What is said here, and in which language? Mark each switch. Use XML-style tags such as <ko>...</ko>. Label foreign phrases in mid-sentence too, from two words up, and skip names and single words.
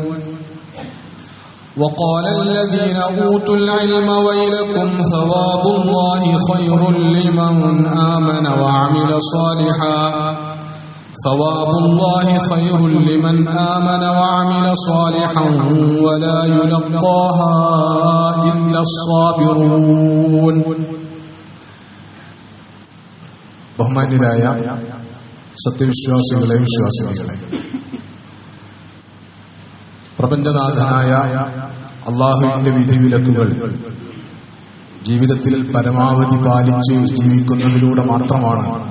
<ar>وقال الذين أوتوا العلم ويلكم ثواب الله خير لمن آمن وعمل صالحا. ثواب الله خير لمن آمن وعمل صالحا ولا يلقاها إلا الصابرون.</ar> <ml>ബഹുമാന്യരായ സത്യവിശ്വാസികളെ വിശ്വാസിനികളെ, പ്രപഞ്ചനാഥനായ അള്ളാഹുവിന്റെ വിധിവിലക്കുകൾ ജീവിതത്തിൽ പരമാവധി പാലിച്ച് ജീവിക്കുന്നതിലൂടെ മാത്രമാണ്</ml>